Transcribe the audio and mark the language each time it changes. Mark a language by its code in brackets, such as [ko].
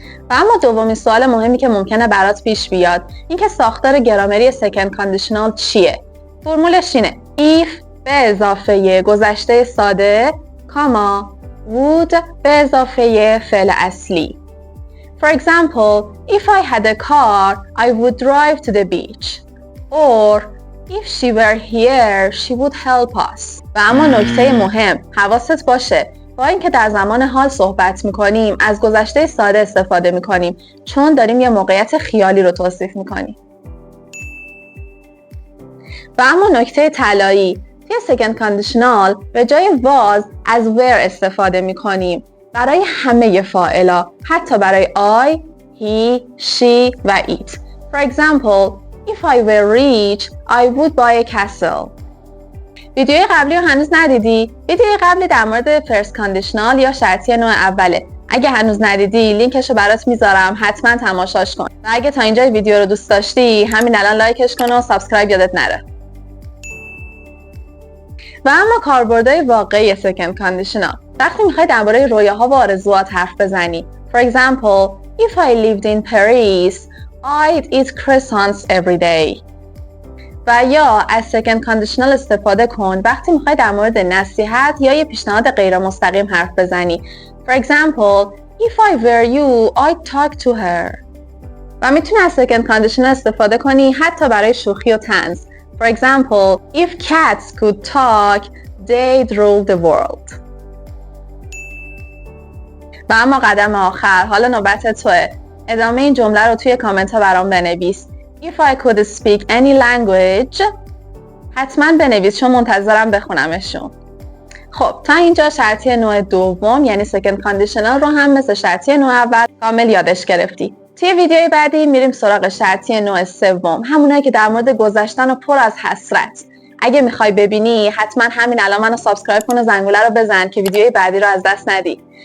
[fa] و اما دومین سوال مهمی که ممکنه برات پیش بیاد این که ساختار گرامری سکند کاندیشنال چیه؟ فرمولش اینه: if به اضافه گذشته ساده کاما would به اضافه فعل اصلی. [en] For example, if I had a car, I would drive to the beach. Or, if she were here, she would help us. [fa] و اما نکته مهم، حواست باشه با اینکه در زمان حال صحبت میکنیم از گذشته ساده استفاده میکنیم چون داریم یه موقعیت خیالی رو توصیف میکنیم. و اما نکته طلایی، توی سکند کاندیشنال به جای was از were استفاده میکنیم برای همه فاعلا، حتی برای I, he, she و it. [en] For example, if I were rich, I would buy a castle. [fa] ویدیوی قبلی رو هنوز ندیدی؟ ویدیوی قبلی در مورد فرست کاندیشنال یا شرطی نوع اوله. اگه هنوز ندیدی لینکش رو برات میذارم، حتما تماشاش کن. و اگه تا اینجای ویدیو رو دوست داشتی همین الان لایکش کن و سابسکرایب یادت نره. و اما کاربردهای واقعی سکند کاندیشنال، وقتی میخوای درباره رویاها و آرزوات حرف بزنی. [en] For example, if I lived in Paris, I'd eat croissants every day. [fa] و یا از سکند کاندیشنال استفاده کن وقتی میخوای در مورد نصیحت یا یه پیشنهاد غیر مستقیم حرف بزنی. [en] For example, if I were you, I'd talk to her. [fa] و میتونی از سکند کاندیشنال استفاده کنی حتی برای شوخی و طنز. [en] For example, if cats could talk, they'd rule the world. [fa] و اما قدم آخر، حالا نوبت توه. ادامه این جمله رو توی کامنت ها برام بنویس. [en] If I could speak any language، [fa] حتما بنویس چون منتظرم بخونمشون. خب تا اینجا شرطی نوع دوم یعنی سکند کاندیشنال رو هم مثل شرطی نوع اول کامل یادش گرفتی. توی ویدیوی بعدی میریم سراغ شرطی نوع سوم، همونایی که در مورد گذشتن و پر از حسرت. اگه میخوای ببینی حتما همین الان منو سابسکرایب کن و زنگوله رو بزن که ویدیوی بعدی رو از دست ندی.